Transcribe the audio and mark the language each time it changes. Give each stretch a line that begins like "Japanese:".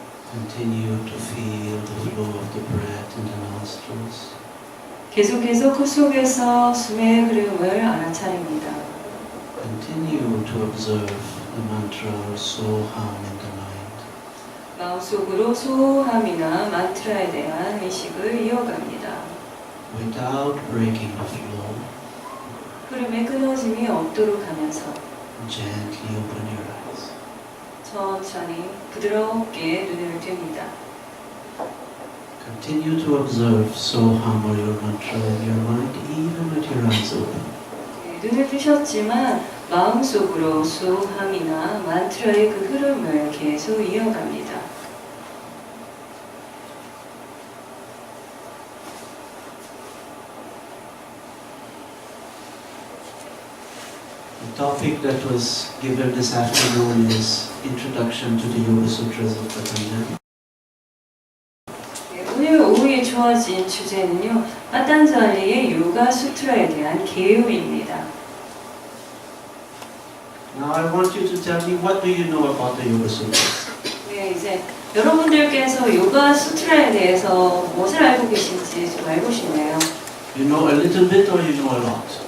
English: Continue to feel the flow of the breath in the nostrils.
Korean: 계속해서 코 속에서 숨의 흐름을 알아차립니다.
English: Continue to observe the mantra Soham in the mind.
Korean: 마음속으로 소함이나 만트라에 대한 의식을 이어갑니다.
English: Without breaking the flow,
Korean: 흐름의 끊어짐이 없도록 하면서
English: gently open your eyes.
Korean: 천천히 부드럽게 눈을 뜹니다.
English: Continue to observe Soham or your mantra in your mind even with your eyes open.
Korean: 눈을 뜨셨지만 마음속으로 소함이나 만트라의 그 흐름을 계속 이어갑니다.
English: The topic that was given this afternoon is Introduction to the Yoga Sutras of Patanjali.
Korean: 네, 오늘 오후에 주어진 주제는요, 파탄잘리의 요가 수트라에 대한 개요입니다.
English: Now I want you to tell me, what do you know about the Yoga Sutras?
Korean: 네, 이제 여러분들께서 요가 수트라에 대해서 무엇을 알고 계신지 좀 알고 싶네요.
English: You know a little bit or you know a lot?